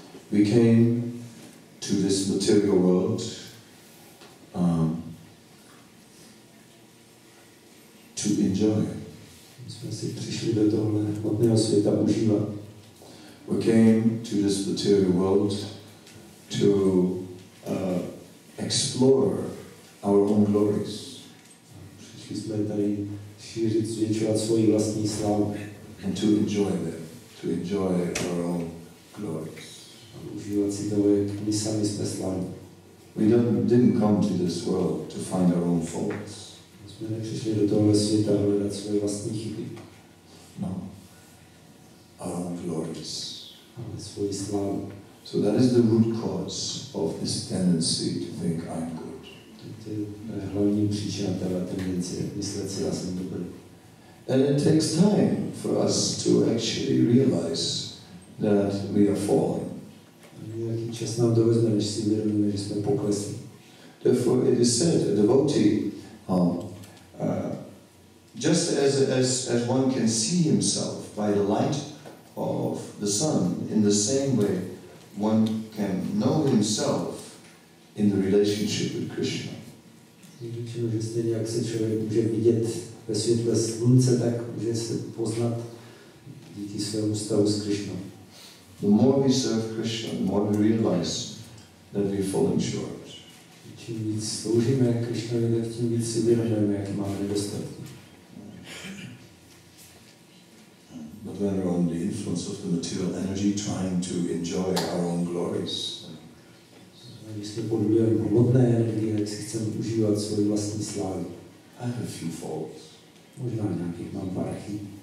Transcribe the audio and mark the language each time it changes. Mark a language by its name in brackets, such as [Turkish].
[English] We came to this material world to enjoy. [Czech] Jsme si přišli do tohle hmotného světa užívat. [English] We came to this material world to explore our own glories. [Czech] Přišli jsme tady šířit, zvětšovat svoji vlastní slávu. [English] And to enjoy them, to enjoy our own glories. [Czech] A užívat si toho, jak my sami jsme slavní. [English] We didn't come to this world to find our own faults. [Czech] Jsme nepřišli do tohle světa hledat svoje vlastní chyby. [English] No. Our own glories. [Czech] Ale svoji slávu. [English] So that is the root cause of this tendency to think I'm good. [Czech] To je hlavní příčina téhle tendence, myslet si, já jsem dobrý. [English] And it takes time for us to actually realize that we are falling. [Czech] Nějaký čas nám to vezme, než si uvědomíme, že jsme poklesli. [English] Therefore it is said, a devotee, just as one can see himself by the light of the sun, in the same way one can know himself in the relationship with Krishna. [Czech] Řečeno, že stejně jak se člověk může vidět ve světle slunce, tak může se poznat díky svému stavu s Krishnou. [English] The more we serve Krishna, the more we realize that we are falling short. [Czech] Čím víc sloužíme Krishnovi, tak tím víc si uvědomujeme, jaké máme nedostatky. [English] But when we're under the influence of the material energy, trying to enjoy our own glories, [Czech] Když jsme pod vlivem hmotné energie, tak si chceme užívat svoji vlastní slávy. [English] I have a few faults, [Czech] Možná nějakých mám pár chyb,